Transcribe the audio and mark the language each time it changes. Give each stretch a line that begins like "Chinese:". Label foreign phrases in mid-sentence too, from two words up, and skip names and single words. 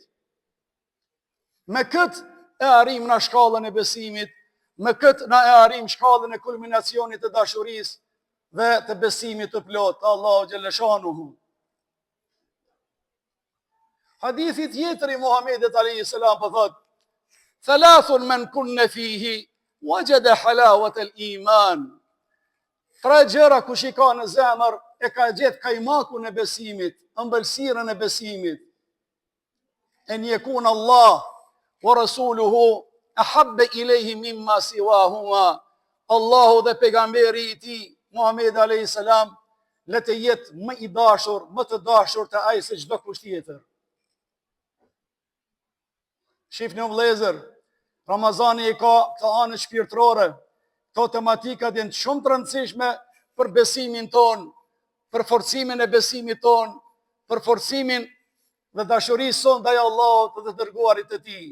Albanian: Me këtë e arrim në shkallën e besimit, me këtë na e arrim shkallën e kulminacionit të dashurisë dhe të besimit të plot,
Arabic: الله جل شأنه.
Albanian: Hadithi tjetër i Muhamedit
Arabic: عليه السلام
Albanian: po thot:
Arabic: "ثلاث من كن فيه وجد حلاوة الإيمان."
Albanian: Tre gjëra kush i ka në zemër e ka gjetë kajmakun e besimit, ëmbëlsirën e besimit.
Arabic: أن يكون الله ورسوله أحب إليه مما سواهما.
Albanian: Allahu dhe pejgamberi i tij Muhamedi
Arabic: عليه السلام
Albanian: le të jetë më i dashur, më të dashur të ai se çdo kusht tjetër. Shifni o vëllezër, Ramazani i ka këto anë shpirtërore, këto tematikat janë shumë të rëndësishme për besimin ton, për forcimin e besimit ton, për forcimin dhe dashurisë son ndaj Allahut dhe të dërguarit të tij.